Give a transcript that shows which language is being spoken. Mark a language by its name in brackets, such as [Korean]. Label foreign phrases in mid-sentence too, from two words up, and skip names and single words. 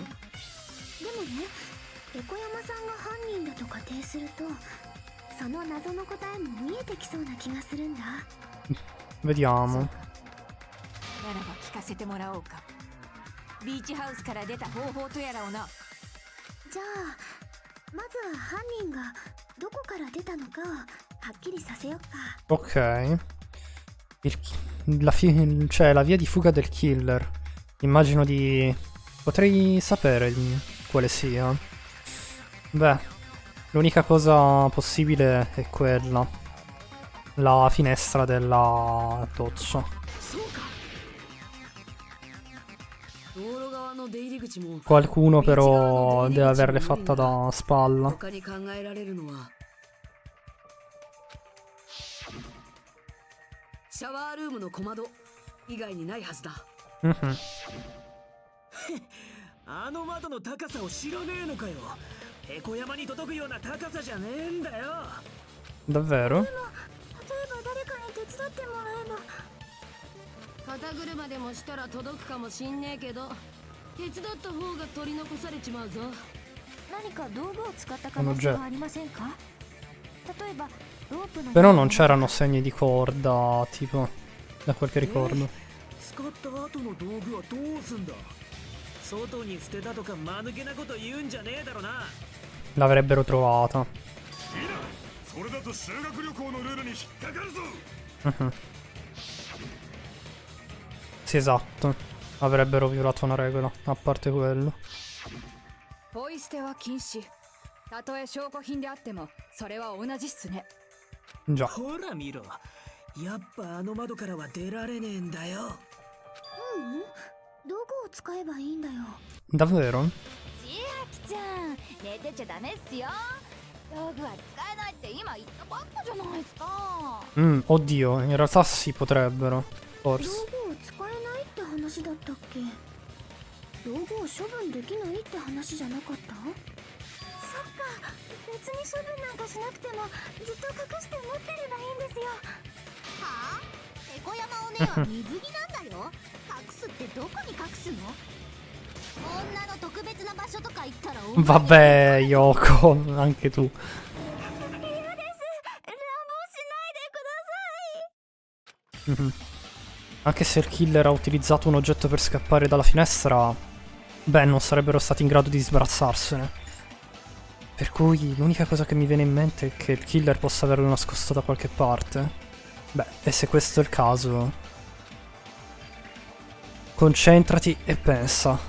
[Japanese] でもね、エコヤマさんが犯人だと仮定すると、その謎の答えも見えてきそうな気がするんだ。 [Italian] Vediamo. [Japanese] ならば聞かせてもらおうか。ビーチハウスから出た方法とやらをな。じゃあまずは犯人がどこから出たのかをはっきりさせよっか。 [Italian] Ok. Cioè la via di fuga del killer. Immagino di... Potrei sapere quale sia. Beh, l'unica cosa possibile è quella. La finestra della doccia. [Japanese] 道路側の出入り口も [Italian] Qualcuno però deve averle fatta da spalla. [Japanese] 他に考えられるのはシャワールームの小窓以外にないはずだ。あの窓の高さを知らねえのかよ。エコ山に届くような高さじゃねえんだよ。 [Italian] Davvero? [Japanese] 例えば誰かに手伝ってもらえば。肩車でもしたら届くかもしんねえけど、手伝った方が取り残されちまうぞ。何か道具を使った可能性はありませんか？例えばロープの。 [Italian] Però non c'erano segni di corda, tipo, da quel che ricordo. [Japanese] 使った後の道具はどうすんだ。外に捨てたとか間抜けなこと言うんじゃねえだろな。 [Italian] L'avrebbero trovata. [Japanese] それだと修学旅行のルールに引っかかるぞ。 [Italian] Sì, esatto. Avrebbero violato una regola, a parte quello. [Japanese] ポイ捨ては禁止。たとえ証拠品であってもそれは同じっすね。 [Italian] Già. [Japanese] ほら見ろ。やっぱあの窓からは出られねえんだよ。道具を使えばいいんだよ。 [Italian] Davvero? [Japanese] 千秋ちゃん、寝てちゃダメっすよ。道具は使えないって今言ったばっかじゃないですか。 [Italian] Oddio, in realtà si potrebbero. [Japanese] 道 [Italian] Forse. [Japanese] 具を使えないって話だったっけ？道具を処分できないって話じゃなかった？そっか、別に処分なんかしなくてもずっと隠して持ってればいいんですよ。はあ？エコヤマお姉は水着なんだよ。隠すってどこに隠すの？女の特別な場所とか行ったら [Italian] Vabbè, Yoko, anche tu. [Japanese] 嫌です。乱暴しないでください。 [Italian] Anche se il killer ha utilizzato un oggetto per scappare dalla finestra, beh, non sarebbero stati in grado di sbarazzarsene. Per cui l'unica cosa che mi viene in mente è che il killer possa averlo nascosto da qualche parte. Beh, e se questo è il caso, concentrati e pensa.